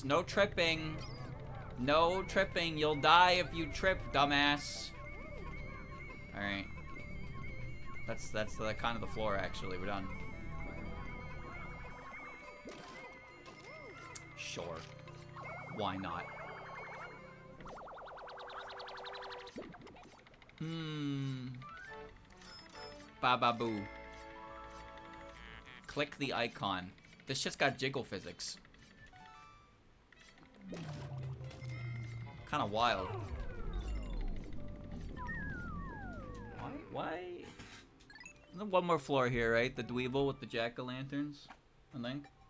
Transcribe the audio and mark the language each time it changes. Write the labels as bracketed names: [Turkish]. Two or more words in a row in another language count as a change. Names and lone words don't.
[English] No tripping. No tripping. You'll die if you trip, dumbass. Alright. That's the kind of the floor, actually. We're done. Sure. Why not? Ba-ba-boo. Click the icon. This shit's got jiggle physics. Kind of wild. Why? There's one more floor here, right? The Dweeble with the jack-o'-lanterns, I think.